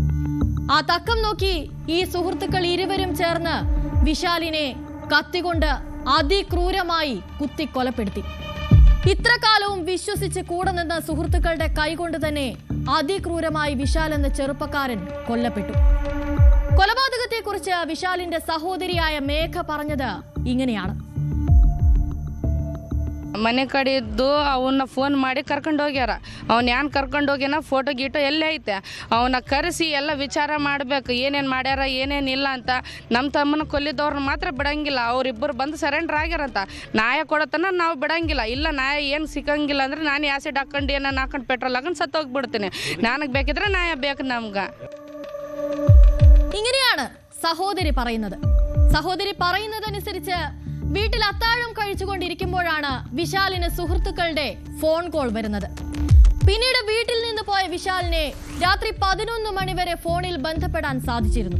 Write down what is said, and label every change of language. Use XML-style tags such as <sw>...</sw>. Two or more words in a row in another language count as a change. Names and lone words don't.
<ml>ആ തക്കം നോക്കി ഈ സുഹൃത്തുക്കൾ ഇരുവരും ചേർന്ന് വിശാലിനെ കത്തികൊണ്ട് അതിക്രൂരമായി കുത്തിക്കൊലപ്പെടുത്തി. ഇത്ര കാലവും വിശ്വസിച്ച് കൂടെ നിന്ന സുഹൃത്തുക്കളുടെ കൈകൊണ്ട് തന്നെ അതിക്രൂരമായി വിശാൽ എന്ന ചെറുപ്പക്കാരൻ കൊല്ലപ്പെട്ടു. കൊലപാതകത്തെക്കുറിച്ച് വിശാലിന്റെ സഹോദരിയായ മേഘ പറഞ്ഞത് ഇങ്ങനെയാണ്.</ml> <kn>ಮನೆ ಕಡೆ ಇದ್ದು ಅವನ್ನ ಫೋನ್ ಮಾಡಿ ಕರ್ಕೊಂಡು ಹೋಗ್ಯಾರ. ಅವ್ನು ಏನ್ ಕರ್ಕೊಂಡು ಹೋಗ್ಯಾನ, ಫೋಟೋ ಗೀಟೋ ಎಲ್ಲ ಐತೆ. ಅವನ್ನ ಕರೆಸಿ ಎಲ್ಲ ವಿಚಾರ ಮಾಡಬೇಕು, ಏನೇನು ಮಾಡ್ಯಾರ ಏನೇನಿಲ್ಲ ಅಂತ. ನಮ್ಮ ತಮ್ಮನ ಕೊಲ್ಲಿದವ್ರನ್ನ ಮಾತ್ರ ಬಿಡಂಗಿಲ್ಲ. ಅವರಿಬ್ಬರು ಬಂದು ಸರೆಂಡರ್ ಆಗ್ಯಾರಂತ. ನ್ಯಾಯ ಕೊಡತನ ನಾವು ಬಿಡಂಗಿಲ್ಲ. ಇಲ್ಲ ನ್ಯಾಯ ಏನು ಸಿಕ್ಕಂಗಿಲ್ಲ ಅಂದ್ರೆ ನಾನು ಆಸಿಡ್ ಹಾಕೊಂಡು ಏನನ್ನ ಹಾಕೊಂಡು ಪೆಟ್ರೋಲ್ ಹಾಕೊಂಡು ಸತ್ತೋಗ್ಬಿಡ್ತೀನಿ. ನನಗೆ ಬೇಕಿದ್ರೆ ನ್ಯಾಯ ಬೇಕು ನಮ್ಗೆ.</kn> <ml>ഇങ്ങനെയാണ് സഹോദരി പറയുന്നത്. സഹോദരി പറയുന്നതനുസരിച്ച് വീട്ടിൽ അത്താഴം കഴിച്ചുകൊണ്ടിരിക്കുമ്പോഴാണ് വിശാലിന് സുഹൃത്തുക്കളുടെ ഫോൺ കോൾ വരുന്നത്. പിന്നീട് വീട്ടിൽ നിന്ന് പോയ വിശാലിനെ രാത്രി 11 മണിവരെ ഫോണിൽ ബന്ധപ്പെടാൻ സാധിച്ചിരുന്നു.</ml>